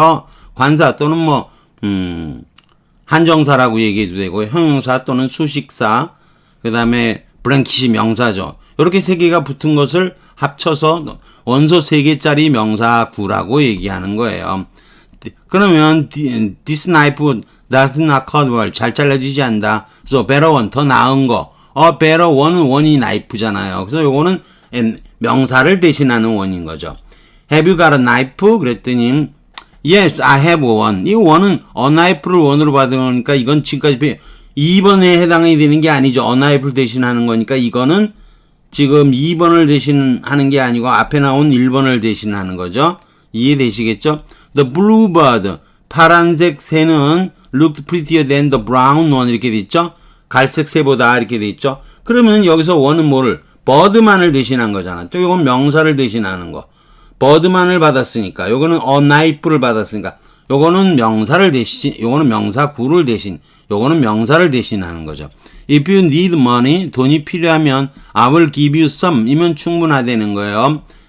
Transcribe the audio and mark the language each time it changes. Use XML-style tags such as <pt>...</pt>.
<ko>더 관사 또는 뭐 한정사라고 얘기해도 되고 형용사 또는 수식사, 그 다음에 블랭킷이 명사죠. 이렇게 세 개가 붙은 것을 합쳐서 원소 세 개짜리 명사구라고 얘기하는 거예요. 그러면</ko> <en>this knife does not cut well.</en> <ko>잘 잘라지지 않다. 그래서</ko> <en>better one,</en> <ko>더 나은 거. better one은 원이 knife잖아요. 그래서 요거는 명사를 대신하는 원인 거죠.</ko> <en>Have you got a knife?</en> <ko>그랬더니</ko> <en>yes, I have one.</en> <ko>이 one은 a knife를 원으로 받으니까 이건 지금까지 2번에 해당이 되는 게 아니죠. a knife를 대신하는 거니까 이거는 지금 2번을 대신하는 게 아니고 앞에 나온 1번을 대신하는 거죠. 이해되시겠죠?</ko> <en>The bluebird,</en> <ko>파란색 새는</ko> <en>looked prettier than the brown one</en> <ko>이렇게 돼 있죠. 갈색 새보다 이렇게 돼 있죠. 그러면 여기서 원은 뭐를? bird만을 대신한 거잖아. 또 이건 명사를 대신하는 거. bird만을 받았으니까 요거는 a knife를 받았으니까 요거는 명사를 대신, 요거는 명사구를 대신, 요거는 명사를 대신하는 거죠.</ko> <en>If you need money,</en> <ko>돈이 필요하면</ko> <en>I will give you some</en> <ko>이면 충분하다는 거예요.</ko>